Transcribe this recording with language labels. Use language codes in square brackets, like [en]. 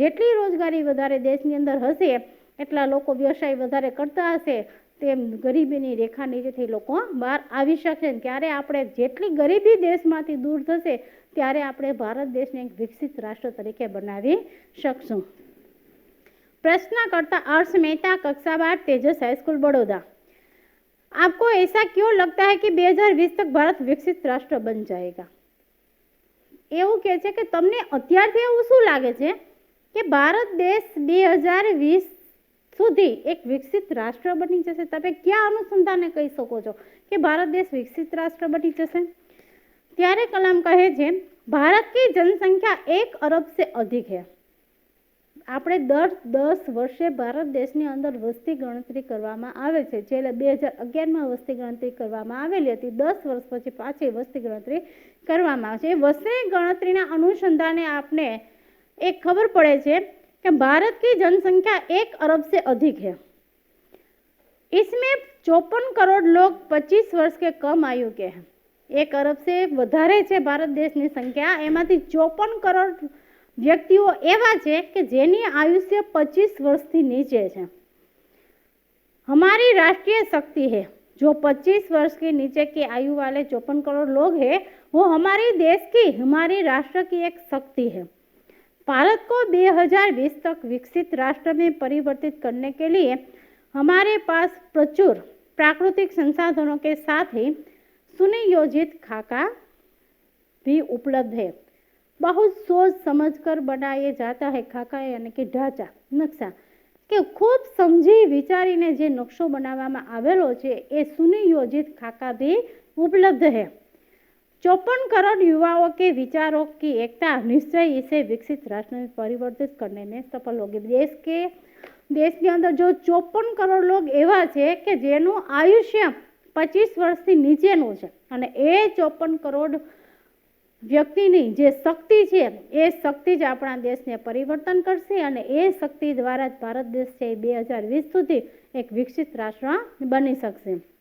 [gu] જેટલી રોજગારી વધારે દેશની અંદર હશે એટલા લોકો વ્યવસાય વધારે કરતા હશે, તેમ ગરીબીની રેખા નીચેથી લોકો બહાર આવી શકશે. ત્યારે આપણે જેટલી ગરીબી દેશમાંથી દૂર થશે ત્યારે આપણે ભારત દેશને એક વિકસિત રાષ્ટ્ર તરીકે બનાવી શકશું. [hi] प्रश्नकर्ता अर्श मेहता, कक्षा 12, तेजस हाई स्कूल, बड़ौदा. आपको ऐसा क्यों लगता है कि 2020 तक भारत विकसित राष्ट्र बन जाएगा? [gu] એવું કહે છે કે તમને અત્યારથી એવું શું લાગે છે કે ભારત દેશ 2020 સુધી એક વિકસિત રાષ્ટ્ર બની જશે? તમે ક્યાં અનુસંધાને કહી શકો છો કે ભારત દેશ વિકસિત રાષ્ટ્ર બની જશે? ત્યારે કલામ કહે છે ભારત [hi] की जनसंख्या 1 अरब से अधिक है. [gu] આપણે દર 10 વર્ષે ભારત દેશની અંદર વસ્તી ગણતરી કરવામાં આવે છે. છેલ્લે 2011માં વસ્તી ગણતરી કરવામાં આવેલી હતી. 10 વર્ષ પછી પાછી વસ્તી ગણતરી કરવામાં આવે છે. વસ્તી ગણતરીના અનુસંધાને આપને એક ખબર પડે છે [hi] कि भारत की जनसंख्या 1 अरब से अधिक है. इसमें 54 करोड़ लोग 25 वर्ष के कम आयु के हैं. 1 अरब से [gu] વધારે છે ભારત દેશની સંખ્યા, એમાંથી 54 કરોડ વ્યક્તિઓ એવા છે કે જેની આયુષ્ય 25 વર્ષથી નીચે છે. [hi] हमारी राष्ट्रीय शक्ति है जो 25 वर्ष के नीचे की आयु वाले 54 करोड़ लोग हैं, वो हमारी देश की, हमारी राष्ट्र की एक शक्ति है. भारत को 2020 तक विकसित राष्ट्र में परिवर्तित करने के लिए हमारे पास प्रचुर प्राकृतिक संसाधनों के साथ ही सुनियोजित खाका भी उपलब्ध है. बहुत सोच समझकर बनाया जाता है खाका यानी कि ढांचा, नक्शा, [gu] કે ખૂબ સમજી વિચારીને જે નકશો બનાવવામાં આવેલો છે એ સુનિયોજિત ખાકા [hi] भी उपलब्ध है. 54 करोड़ युवाओं के विचारों की एकता निश्चय इसे विकसित राष्ट्र में परिवर्तित करने में सफल होगी. देश के अंदर जो 54 करोड़ लोग [gu] एवा છે કે જેનું આયુષ્ય 25 વર્ષથી નીચેનું છે અને એ 54 કરોડ વ્યક્તિની જે શક્તિ છે એ શક્તિ જ આપણા દેશને પરિવર્તન કરશે અને એ શક્તિ દ્વારા જ ભારત દેશ છે 2020 સુધી એક વિકસિત રાષ્ટ્ર બની શકશે.